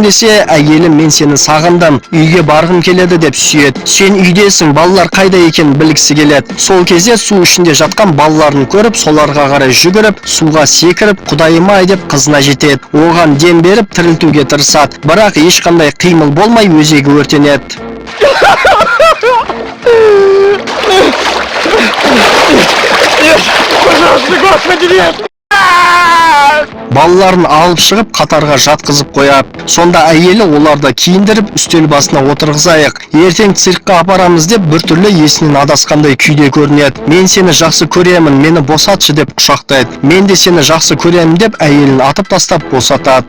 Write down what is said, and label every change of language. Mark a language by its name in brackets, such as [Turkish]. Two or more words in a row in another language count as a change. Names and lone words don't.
[Kazakh] десе, "Әйелім, мен сені сағындым, үйге барғым келеді" деп сүйеді. "Сен үйдесің, балалар қайда екен?" білгісі келеді. Сол кезде су ішінде жатқан балаларын көріп, соларға қарай жүгіріп, суға секіріп, "Құдайым-ай" деп қызына жетеді. Оған дем беріп тірілтуге тырысады, бірақ ешқандай қимыл болмай өзегі өртенеді. [Russian] Пожалуйста, Господи, нет! [Kazakh] Балаларын алып шығып қатарға жатқызып қояды. Сонда әйелі оларды киіндіріп үстел басына отырғызайық, ертең циркқа апарамыз деп біртүрлі есінен адасқандай күйде көрінеді. Мен сені жақсы көремін, мені босатшы деп құшақтайды. Мен де сені жақсы көремін деп әйелін атып тастап босатады.